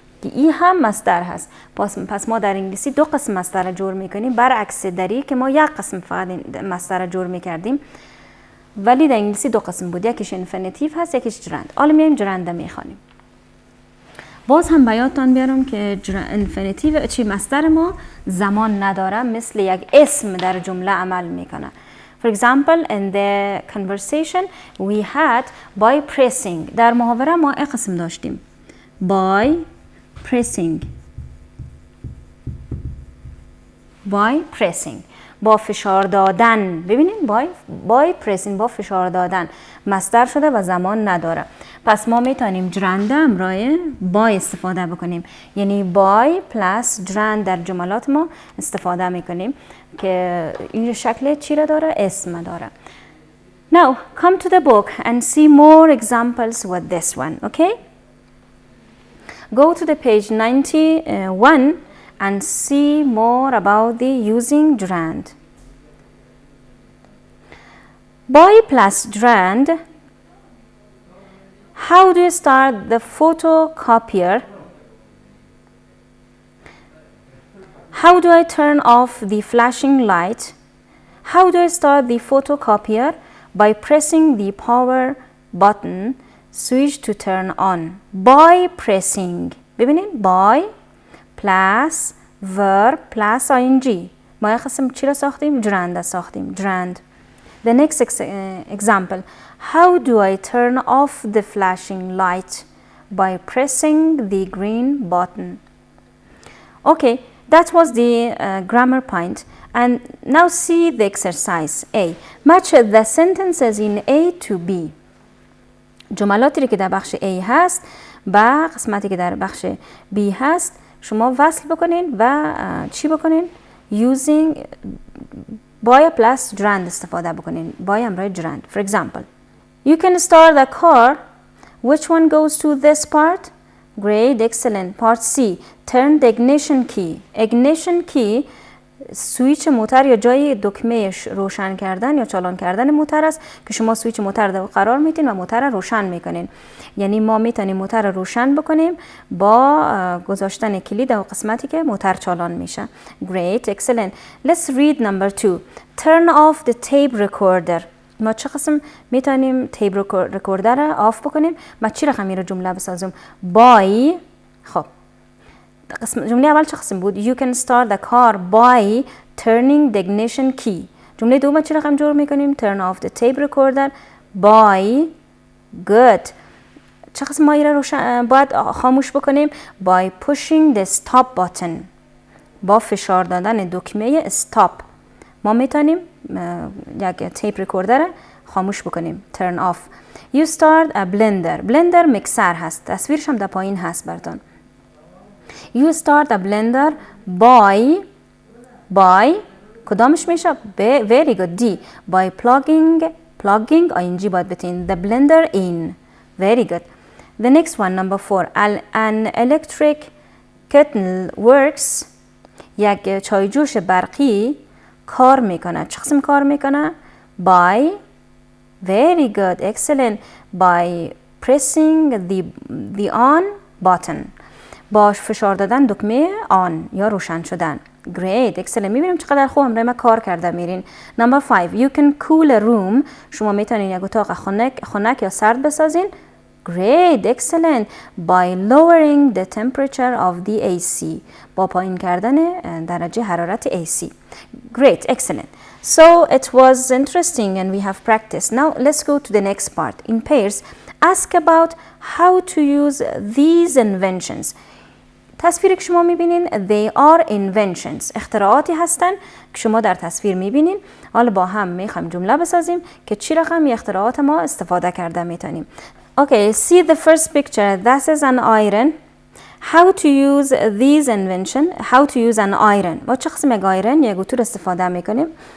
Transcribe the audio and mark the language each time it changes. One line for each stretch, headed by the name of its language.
Persian: این هم مصدر هست. پس ما در انگلیسی دو قسم مصدر جور میکنیم، برعکس دری که ما یک قسم فقط مصدر جور میکردیم، ولی در انگلیسی دو قسم بود، یکیش infinitive هست یکیش gerund. حالا میایم gerund میخوانیم. باز هم بیاتان بیارم که infinitive چی مصدر ما زمان نداره، مثل یک اسم در جمله عمل میکنه.
English: For example, in the conversation we had by pressing.
Persian: در محاوره ما یک قسم داشتیم.
English: by pressing. by pressing.
Persian: با فشار دادن. ببینید by pressing با فشار دادن مصدر شده و زمان نداره. پس ما میتونیم gerund همراه by استفاده بکنیم، یعنی by plus gerund در جملات ما استفاده میکنیم که این شکل چی را داره؟ اسم داره.
English: Now come to the book and see more examples with this one, okay? Go to the page 91 and see more about the using gerund. By plus gerund, how do you start the photocopier? How do I turn off the flashing light? How do I start the photocopier? By pressing the power button switch to turn on. By pressing. ببینید by plus verb plus ing.
Persian: ما یک قسم چی را ساختیم؟ gerund ساختیم.
English: gerund. The next example. How do I turn off the flashing light? By pressing the green button. Okay, that was the grammar point. And now see the exercise. A. Match the sentences in A to B.
Persian: جملاتی که در بخش A هست با قسمتی که در بخش B هست شما وصل بکنین و چی بکنین؟
English: Using by plus gerund
Persian: استفاده بکنین.
English: by همراه gerund. For example, you can start the car. Which one goes to this part? Great, excellent. Part C. Turn the ignition key.
Persian: Ignition key سویچ موتور یا جای دکمه روشن کردن یا چالان کردن موتور است که شما سویچ موتور رو قرار میدین و موتور روشن میکنین. یعنی ما میتونیم موتور روشن بکنیم با گذاشتن کلید در قسمتی که موتور چالان میشه.
English: Great, excellent. Let's read number 2. Turn off the tape recorder.
Persian: ما چه قسم میتونیم تیپ رکوردر رو آف بکنیم؟ ما چی رقمی رو جمله بسازم؟ by. خب جمله اول چه قسم بود؟
English: You can start the car by turning the ignition key.
Persian: جمله دوم چه رقم جور میکنیم؟
English: Turn off the tape recorder by good.
Persian: چه قسم مایه رو باید خاموش بکنیم؟ by pushing the stop button. با فشار دادن دکمه stop ما میتونیم یک تیپ ریکوردر خاموش بکنیم.
English: turn off. you start a blender.
Persian: blender میکسر هست. تصویرش هم در پایین هست براتون.
English: you start a blender by
Persian: کدامش میشه؟
English: very good. D. by plugging ing
Persian: باید بتین
English: the blender in. very good. the next one, number 4. an electric kettle works.
Persian: یک چایجوش برقی کار میکنه. چه قسم کار میکنه؟
English: by very good, excellent, by pressing the on button.
Persian: با فشار دادن دکمه آن یا روشن شدن.
English: great, excellent.
Persian: میبینیم چقدر خوب همراه ما کار کرده میرین.
English: number 5. you can cool a room.
Persian: شما میتونین یک اتاق خنک یا سرد بسازین.
English: great, excellent, by lowering the temperature of the AC.
Persian: با پایین کردن درجه حرارت AC.
English: great, excellent. so it was interesting and we have practiced. now let's go to the next part. in pairs, ask about how to use these inventions.
Persian: تصویری که شما میبینین
English: they are inventions.
Persian: اختراعاتی هستن که شما در تصویر میبینین. حالا با هم میخوایم جمله بسازیم که چی رقم اختراعات ما استفاده کرده میتونیم.
English: Okay, see the first picture. That is an iron. How to use these invention? How to use an iron.
Persian: با چه قسم یک iron یک اتور استفاده میکنیم.